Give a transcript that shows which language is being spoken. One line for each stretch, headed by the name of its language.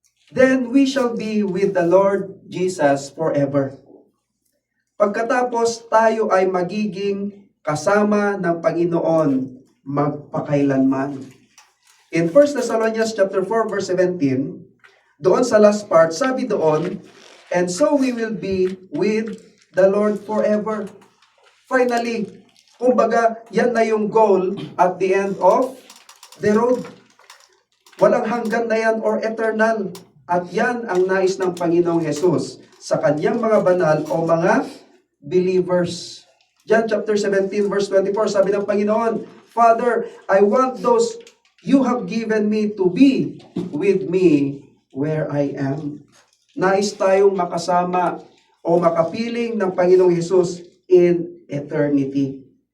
English: Then we shall be with the Lord Jesus forever.
Filipino: Pagkatapos tayo ay magiging kasama ng Panginoon magpakailanman.
English: In 1 Thessalonians chapter 4 verse 17,
Filipino: doon sa
English: last part,
Filipino: sabi doon,
English: and so we will be with the Lord forever. Finally,
Filipino: kumbaga, yan na yung
English: goal at the end of the road.
Filipino: Walang hanggan na yan
English: or eternal.
Filipino: At yan ang nais ng Panginoong Jesus sa kanyang mga banal o mga believers.
English: John chapter 17 verse 24,
Filipino: sabi ng Panginoon,
English: Father, I want those you have given me to be with me where I am.
Filipino: Nais tayong makasama o makapiling ng Panginoong Jesus
English: in eternity.